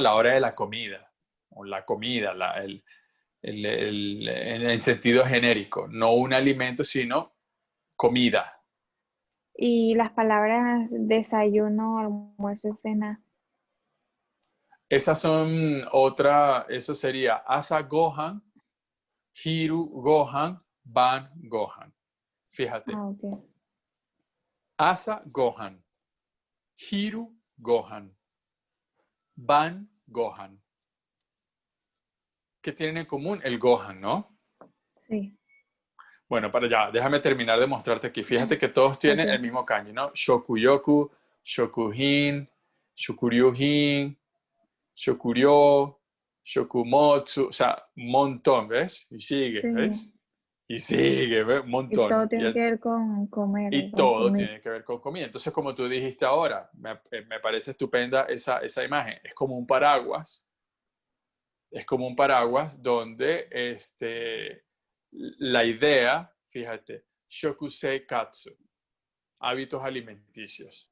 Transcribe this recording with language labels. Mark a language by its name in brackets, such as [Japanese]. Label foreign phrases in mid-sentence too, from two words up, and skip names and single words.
[Spanish] La hora de la comida, o la comida, en el sentido genérico, no un alimento, sino comida. Y las palabras desayuno, almuerzo, cena. Esas son eso sería [Japanese] 朝ご飯、昼ご飯、晩ご飯. [Spanish] Fíjate, Ah, ok. [Japanese] 朝ご飯、昼ご飯、晩ご飯. [Spanish] ¿Qué tienen en común? El gohan, ¿no? Sí. Bueno, para allá, déjame terminar de mostrarte aquí. Fíjate que todos tienen el Ok. mismo kanji, ¿no? [Japanese] 食欲、食品、食料品、食糧、食物, [Spanish] o sea, un montón, ¿ves? Y sigue, Sí. ¿ves? Y sigue, ¿ves? Un Y todo montón. tiene que ver con comer, Y con todo comida. tiene que ver con comida. Entonces, como tú dijiste ahora, me parece estupenda esa imagen. Es como un paraguas, es como un paraguas donde la idea, fíjate, [Japanese] 食生活, [Spanish] hábitos alimenticios.